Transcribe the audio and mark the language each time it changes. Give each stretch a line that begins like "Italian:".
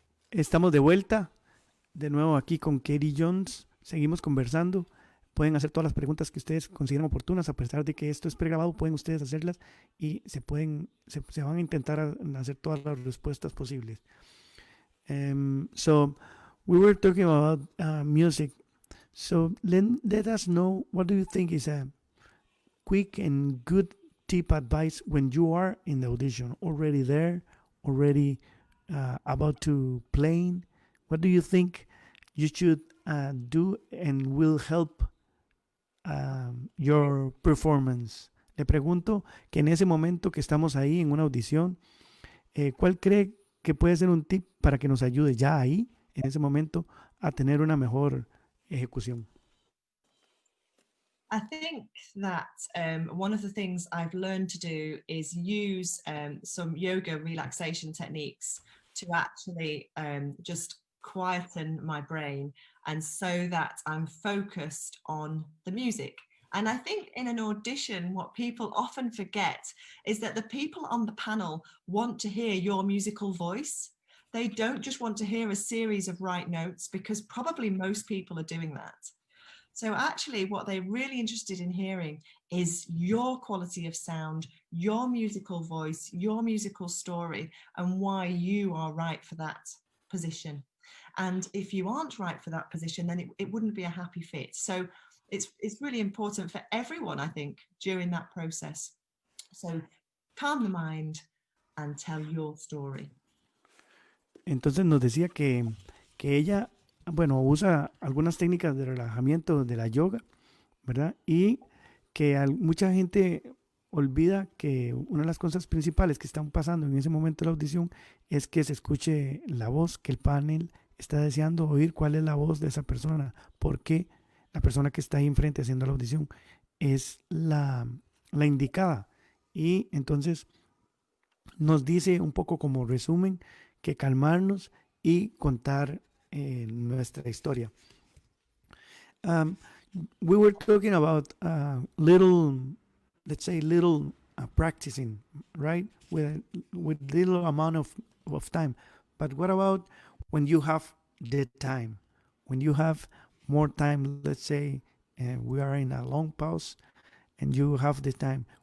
Spanish: Estamos de vuelta, de nuevo aquí con Katy Jones. Seguimos conversando. Pueden hacer todas las preguntas que ustedes consideren oportunas, a pesar de que esto es pregrabado, pueden ustedes hacerlas y se van a intentar hacer todas las respuestas posibles.
English: So we were talking about music. So let us know, what do you think is a quick and good tip advice when you are in the audition, already there, already about to playing? What do you think you should do and will help your performance?
Spanish: Le pregunto que en ese momento que estamos ahí en una audición, ¿cuál cree que puede ser un tip para que nos ayude ya ahí, en ese momento, a tener una mejor ejecución?
English: I think that one of the things I've learned to do is use some yoga relaxation techniques to actually just quieten my brain, and so that I'm focused on the music. And I think in an audition, what people often forget is that the people on the panel want to hear your musical voice. They don't just want to hear a series of right notes, because probably most people are doing that. So actually what they're really interested in hearing is your quality of sound, your musical voice, your musical story, and why you are right for that position. And if you aren't right for that position, then it wouldn't be a happy fit. So it's really important for everyone, I think, during that process. So calm the mind and tell your story.
Spanish: Entonces nos decía que ella, bueno, usa algunas técnicas de relajamiento de la yoga, ¿verdad? Y que mucha gente olvida que una de las cosas principales que están pasando en ese momento de la audición es que se escuche la voz, que el panel está deseando oír cuál es la voz de esa persona, porque la persona que está ahí enfrente haciendo la audición es la indicada. Y entonces nos dice un poco como resumen que calmarnos y contar nuestra historia.
English: We were talking about let's say little practicing, right? With little amount of time. But what about when you have the time? When you have more time, let's say we are in a long pause and you have the time.